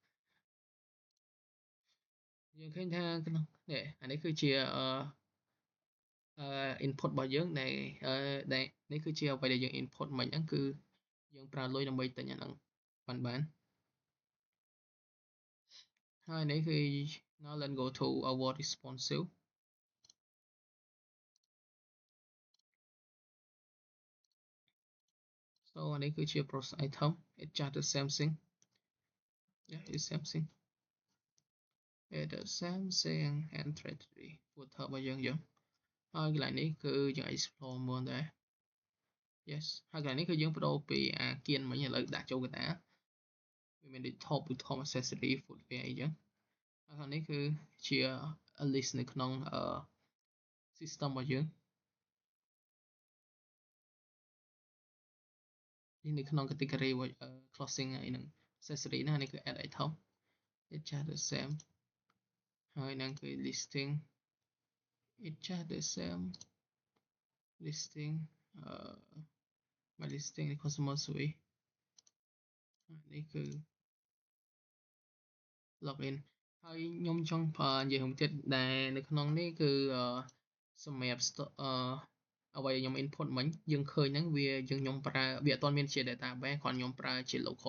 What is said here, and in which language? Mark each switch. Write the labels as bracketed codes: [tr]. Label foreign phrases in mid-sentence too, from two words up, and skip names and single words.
[km] យើងឃើញថាក្នុងនេះអានេះគឺជាinput របស់យើងដែលនេះគឺជាអ្វីដែលយើង input មិញហ្នឹងគឺយើងប្រើលុយដើម្បីទិញអាហ្នឹងបាន ហើយនេះគឺ [en] now let's go to our responsive so [km] អានេះគឺជា [en] process item it's just the same thing yeah it's same thing it's the same thing and trajectory [km] ពួកថើរបស់យើងហើយកន្លែងនេះគឺយើង explore មើលដែរ yes ហើយកន្លែងនេះគឺយើងបដូរពីអាគៀនមិញឥឡូវដាក់ចូលកណ្ដាលវាមានដូច [en] top accessory footwear [km] អីចឹងហើយខាងនេះគឺជា list នៅក្នុងsystem របស់យើង នេះនៅក្នុង [en] category clothing [km] អីហ្នឹង accessory ណានេះគឺ [en] add item it's just the same [km] ហើយហ្នឹងគឺ [en] listing it's just the same listing my listing customer service [km] នេះគឺ login ហើយខ្ញុំចង់និ យាយមួយទៀតដែលនៅក្នុងនេះគឺសម្រាប់អ្វីដែលខ្ញុំ input មិញយើងឃើញហ្នឹងវាខ្ញុំប្រើវាអត់ទាន់មានជា database គ្រាន់ខ្ញុំប្រើជា local